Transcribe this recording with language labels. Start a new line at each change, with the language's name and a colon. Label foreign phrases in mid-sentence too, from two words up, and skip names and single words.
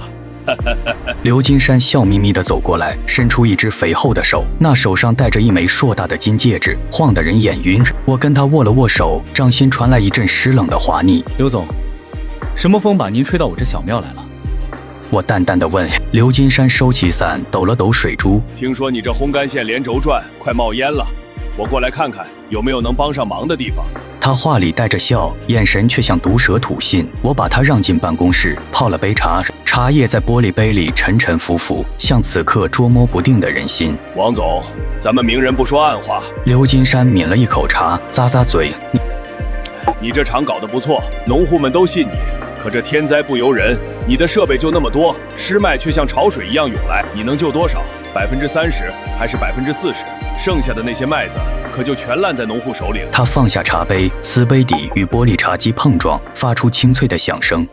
Chinese: 劉金山笑眯眯地走過來，伸出一隻肥厚的手，那手上戴着一枚碩大的金戒指，晃得人眼暈。我跟他握了握手，掌心傳來一陣濕冷的滑膩。劉總，什麼風把您吹到我這小廟來了？我淡淡地問。劉金山收起傘，抖了抖水珠。聽說你這烘乾線連軸轉，快冒煙了，我過來看看有沒有能幫上忙的地方。他話裡帶着笑，眼神卻像毒蛇吐信。我把他讓進辦公室，泡了杯茶，茶葉在玻璃杯裡沉沉浮浮，像此刻捉摸不定的人心。王總，咱們明人不說暗話。劉金山抿了一口茶，咂咂嘴。你這廠搞得不錯，農戶們都信你。可這天災不由人，你的設備就那麼多，濕麥卻像潮水一樣湧來，你能救多少？30%還是40%？剩下的那些麥子可就全爛在農戶手裡了。他放下茶杯，瓷杯底與玻璃茶几碰撞，發出清脆的響聲。